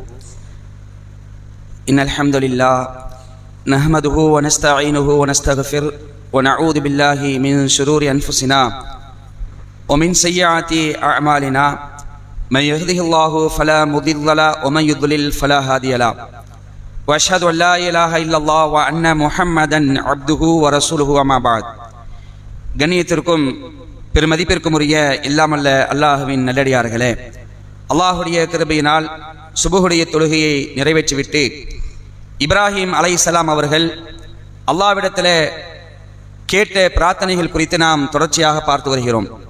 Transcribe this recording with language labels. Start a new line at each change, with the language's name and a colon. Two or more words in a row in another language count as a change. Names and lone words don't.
Arabic: إن الحمد لله نحمده ونستعينه ونستغفر ونعوذ بالله من شرور أنفسنا ومن سيئات أعمالنا من يهده الله فلا مضل له ومن يضلل فلا هادي له وأشهد أن لا إله إلا الله وأن محمدا عبده ورسوله أما بعد.
Tamil: கண்ணியத்திற்கும் பெருமதிப்பிற்கும் உரிய இல்லாமல்ல அல்லாஹுவின் நல்லடியார்களே, அல்லாஹுடைய கிருபையினால் சுபஹுடைய தொழுகையை நிறைவேற்றிவிட்டு இப்ராஹிம் அலைஹிஸ்ஸலாம் அவர்கள் அல்லாஹ்விடத்தில் கேட்ட பிரார்த்தனைகள் குறித்து நாம் தொடர்ச்சியாக பார்த்து வருகிறோம்.